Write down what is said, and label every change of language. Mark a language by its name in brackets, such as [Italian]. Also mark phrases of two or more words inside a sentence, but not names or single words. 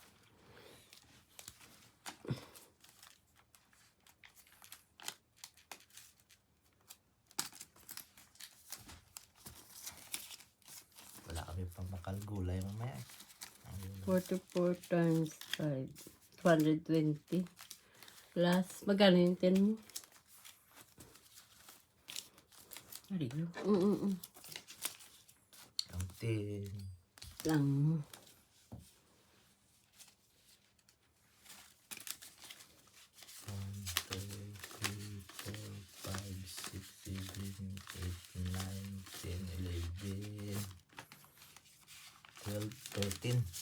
[Filipino] Wala kami pang makalgulay mamaya. [English] 44 times 5. 220. [Filipino] Plus, magkano yung 10 mo? Ariyo. Ang 10. Lang. [English] One, two, three, four, five, six, seven, eight, 9, 10, 11, 12, 13.